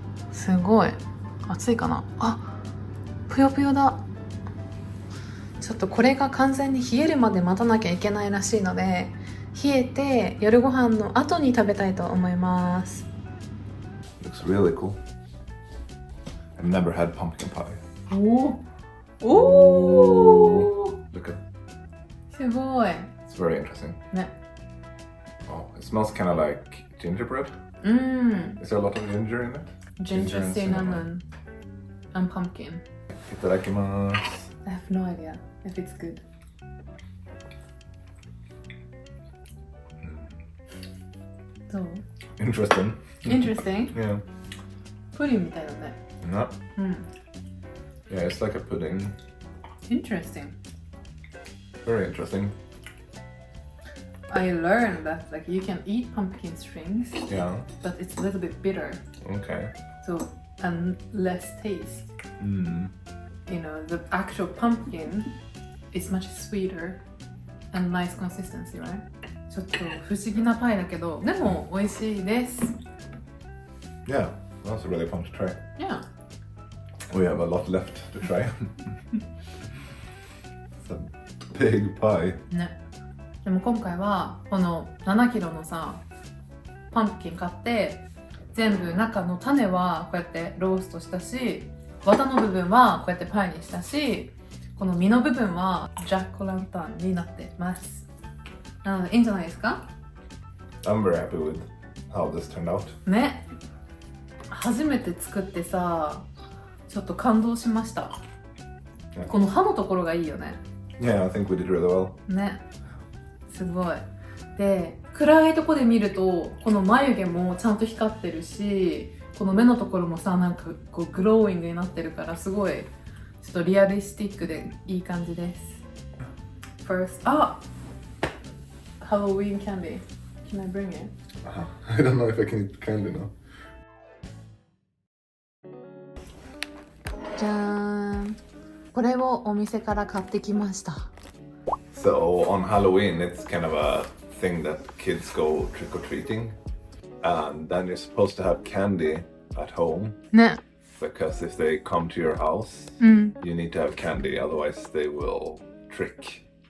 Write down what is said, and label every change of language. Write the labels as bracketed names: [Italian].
[Japanese] すごい熱いかな。ぷよぷよだ。ちょっとこれが完全に冷えるまで待たなきゃいけないらしいので、冷えて夜ご飯の後に食べたいと思います。 [English] Looks really cool. I've never had pumpkin pie. [Japanese] お [English] Look at, [Japanese] すごい [English] it's very interesting. [Japanese] ね。 [English] Oh, it smells kind of like gingerbread. Is there a lot of ginger in it? Ginger, and cinnamon, and pumpkin. [Japanese] Itadakimasu. [English] I have no idea if it's good. So Interesting. interesting. Yeah. [Japanese] プリンみたいだね。 [English] No. [Japanese] うん。 [English] Yeah, it's like a pudding. Interesting. Very interesting. I learned that like you can eat pumpkin strings, Yeah. but it's a little bit bitter, Okay. so and less taste. Mm. You know, the actual pumpkin is much sweeter and nice consistency, right? [Japanese] ちょっと不思議なパイだけど、でも美味しいです。 [English] Yeah, that's really fun to try. Yeah. We have a lot left to try. It's a big pie. [Japanese] ね。でも今回はこの7キロのさ、パンプキン買って全部中の種はこうやってローストしたし、綿の部分はこうやってパイにしたし、この実の部分はジャックオーランタンになってます。なのでいいんじゃないですか？ [English] I'm very happy with how this turned out. [Japanese] ね。初めて作ってさ、ちょっと感動しました。 [English] Yeah. [Japanese] この刃のところがいいよね。 [English] Yeah, I think we did really well. [Japanese] ね。すごい。で、暗いとこで見るとこの眉毛もちゃんと光ってるし、この目のところもさ、なんかこうグローイングになってるから、すごいちょっとリアリスティックでいい感じです。 [English] First, Halloween candy. Can I bring it? I don't know if I can eat candy now. [Japanese] じゃーん。これをお店から買ってきました。 [English] So on Halloween, it's kind of a thing that kids go trick or treating, and then you're supposed to have candy at home [Japanese] ね。 [English] because if they come to your house, [Japanese] うん。 [English] you need to have candy, otherwise they will trick.